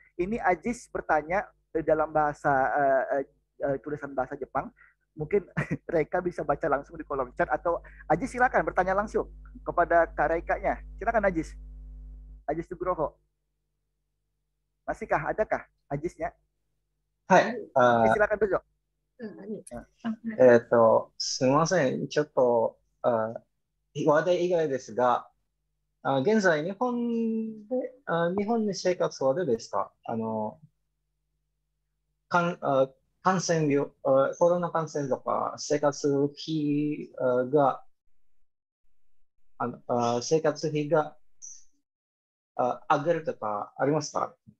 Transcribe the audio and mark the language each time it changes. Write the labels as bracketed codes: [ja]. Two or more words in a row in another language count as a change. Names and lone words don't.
[id] Ini Ajis bertanya dalam bahasa tulisan bahasa Jepang. Mungkin Reika bisa baca langsung di kolom chat atau Ajis silakan bertanya langsung kepada Kak Reika-nya. Silakan Ajis. Ajis Nugroho. Masihkah? Adakah Ajisnya? [ja] はい。 silakanどうぞ。すみません。ちょっと、話題以外ですが、現在日本で生活はどうですか？感染病、コロナ感染とか生活費が、上げるとかありますか？